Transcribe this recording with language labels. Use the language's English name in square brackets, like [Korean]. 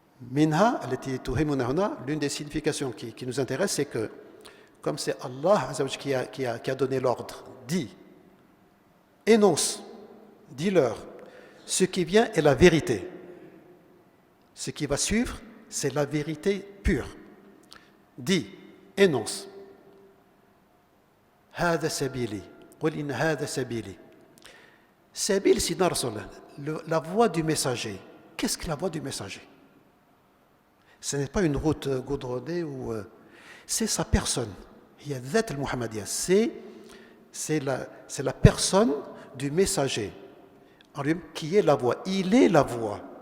[French] Minha, l'une des significations qui nous intéresse, c'est que, comme c'est Allah azza wa jal qui a donné l'ordre, dit, énonce, dis-leur, ce qui vient est la vérité. Ce qui va suivre, c'est la vérité pure. Dis, énonce. [Arabic] هذا سبيلي قل إن هذا سبيلي. Sabil Sidna Rasulullah, [French] la voie du messager. Qu'est-ce que la voie du messager? Ce n'est pas une route goudronnée ou c'est sa personne. Il y a Dhat al-Muhammadiyya, c'est la personne du messager en lui qui est la voie. Il est la voie.